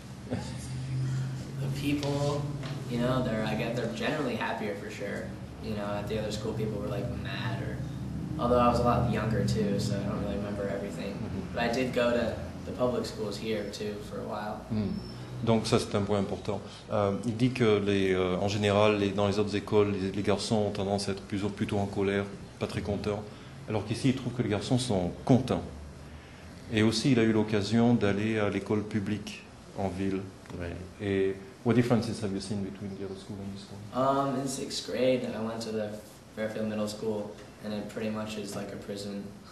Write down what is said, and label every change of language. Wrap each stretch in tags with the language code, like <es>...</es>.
<en>The people, you know, they're generally happier for sure. You know, at the other school, people were like mad, although I was a lot younger too, so I don't really remember everything. But I did go to the public schools here too for a while.</en> <fr>Donc ça c'est un point important. Il dit que en général, dans les autres écoles, les garçons ont tendance à être plutôt en colère, pas très contents, alors qu'ici il trouve que les garçons sont contents. Et aussi il a eu l'occasion d'aller à l'école publique en ville. Ouais.</fr> <en>Et what differences have you seen between the other school and this one? In 6th grade, I went to the Fairfield Middle School, and it pretty much is like a prison.</en>